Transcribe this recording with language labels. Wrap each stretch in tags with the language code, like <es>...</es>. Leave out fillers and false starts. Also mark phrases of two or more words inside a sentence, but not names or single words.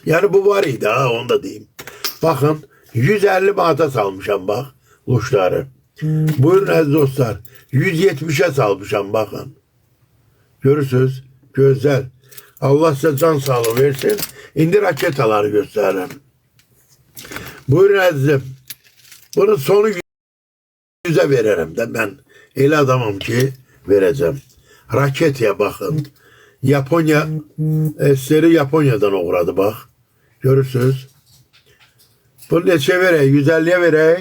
<az>Yəni bu var idi, ha, onu da deyim. Baxın, 150 manata salmışam, bax, luşları. Buyurun əziz dostlar, 170'e salmışam, baxın. Görürsünüz, gözəl. Allah sizə can sağlığı versin. İndi raketaları göstərirəm. Buyurun əzizim.</az> <tr>Bunun sonu 100'e veririm de ben.</tr> <az>Elə adamım ki vereceğim.</az> <tr>Raketaya bakın. Japonya eseri Japonya'dan uğradı bak.</tr> <az>Görürsünüz. Bunu neçə verək? 150'ye verək.</az>